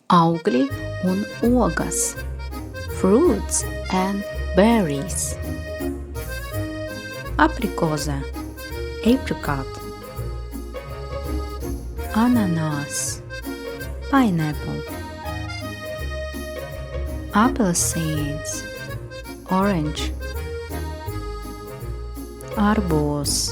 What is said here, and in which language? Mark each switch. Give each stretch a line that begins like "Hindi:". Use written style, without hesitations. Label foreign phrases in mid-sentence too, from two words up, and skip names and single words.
Latvian: Augļi un ogas.
English: Fruits and berries.
Latvian: Aprikoze. Apricot. Ananas. Pineapple. Apelsīns.
English: Orange. Arbūs.